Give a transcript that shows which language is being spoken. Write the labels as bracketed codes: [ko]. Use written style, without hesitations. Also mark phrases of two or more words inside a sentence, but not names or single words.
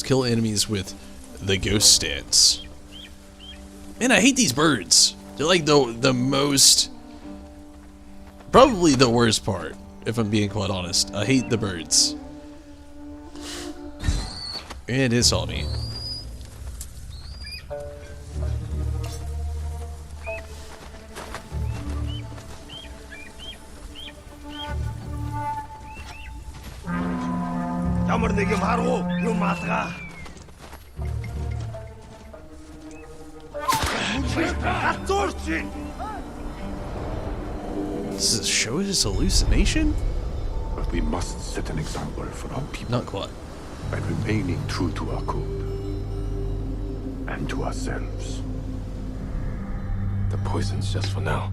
[en] Kill enemies with the ghost stance. Man, I hate these birds. They're like the most... Probably the worst part, if I'm being quite honest. I hate the birds. And it saw me. [mn] Ямар нэг юм харуу, юм алгаа. Хатуурч. [en] Does it show his hallucination? But we must set an example for our people Not quite. by remaining true to our code and to ourselves. The poison's just for now.